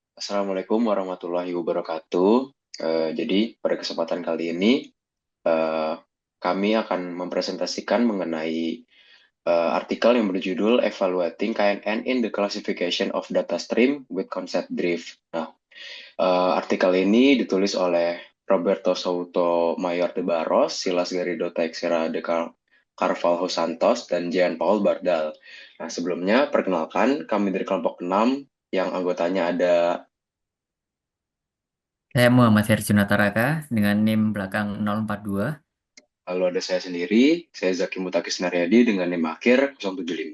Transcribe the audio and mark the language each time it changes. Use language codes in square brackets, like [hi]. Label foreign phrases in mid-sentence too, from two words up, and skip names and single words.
[ar] السلام عليكم ورحمة الله وبركاته. [id] Jadi pada kesempatan kali ini eh, kami akan mempresentasikan mengenai artikel yang berjudul Evaluating KNN in the Classification of Data Stream with Concept Drift. Nah, artikel ini ditulis oleh Roberto Souto Mayor de Barros, Silas Garrido Teixeira de Carvalho Santos, dan Jean Paul Bardal. Nah, sebelumnya perkenalkan kami dari kelompok 6 yang anggotanya ada. Saya Muhammad Herjunata Raka dengan NIM belakang 042. Lalu ada saya sendiri, saya Zaki Mutakis Naryadi dengan NIM akhir 075.